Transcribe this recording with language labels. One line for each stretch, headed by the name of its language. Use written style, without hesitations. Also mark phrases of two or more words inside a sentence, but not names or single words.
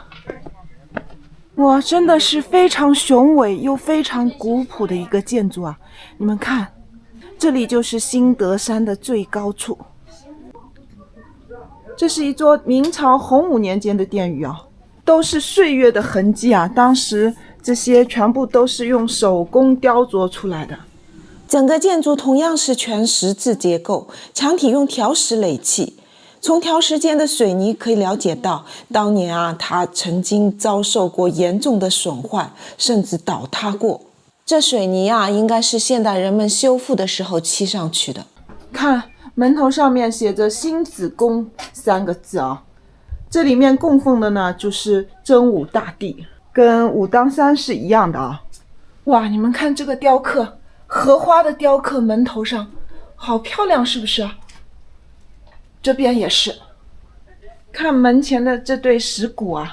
Chinese: 哇，真的是非常雄偉又非常古樸的一個建築啊！你們看，這裡就是新德山的最高處。這是一座明朝洪武年間的殿宇啊，都是歲月的痕跡啊。當時這些全部都是用手工雕琢出來的。整個建築同樣是全石質結構，牆體用條石壘砌。從條石間的水泥可以了解到，當年啊，它曾經遭受過嚴重的損壞，甚至倒塌過。這水泥啊，應該是現代人們修復的時候砌上去的。看門頭上面寫着星子宮3個字啊，這裡面供奉的呢就是真武大帝，跟武當山是一樣的啊。哇，你們看這個雕刻，荷花的雕刻門頭上，好漂亮，是不是啊？這邊也是，看門前的這對石鼓啊，